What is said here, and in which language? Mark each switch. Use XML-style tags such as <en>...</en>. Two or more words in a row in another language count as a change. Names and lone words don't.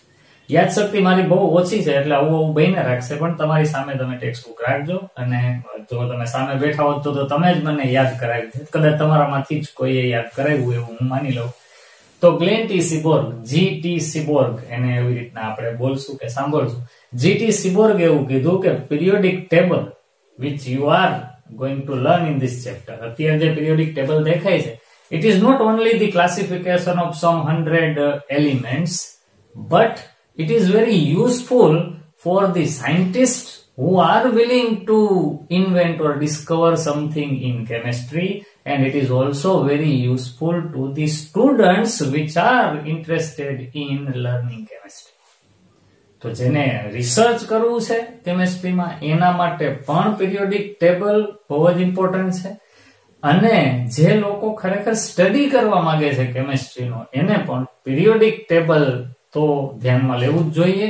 <gu>યાદશક્તિ મારી બહુ ઓછી છે એટલે આવું બહીને રાખશે, પણ તમારી સામે તમે ટેક્સ્ટ બુક રાખજો અને જો તમે સામે બેઠા હોત તો તમે જ મને યાદ કરાવી દે. કદાચ તમારામાંથી જ કોઈએ યાદ કરાવ્યું એવું હું માની લઉં. તો ગ્લેન ટી સિબોર્ગ, GT સિબોર્ગ, એને એવી રીતના આપણે બોલશું કે સાંભળશું. GT સિબોર્ગ એવું કીધું કે</gu> <en>periodic table which you are going to learn in this chapter,</en> <gu>અત્યારે જે</gu> <en>periodic table</en> <gu>દેખાય છે,</gu> <en>it is not only the classification of some 100 elements, but it is very useful for the scientists who are willing to invent or discover something in chemistry, and it is also very useful to the students which are interested in learning chemistry.</en> <gu>તો જેને રિસર્ચ કરવું છે કેમિસ્ટ્રીમાં એના માટે પણ</gu> <en>periodic table</en> <gu>બહુ જ ઇમ્પોર્ટન્ટ છે, અને જે લોકો ખરેખર સ્ટડી કરવા માંગે છે કેમિસ્ટ્રીનો એને પણ</gu> <en>periodic table</en> <gu>તો ધ્યાનમાં લેવું જ જોઈએ.</gu>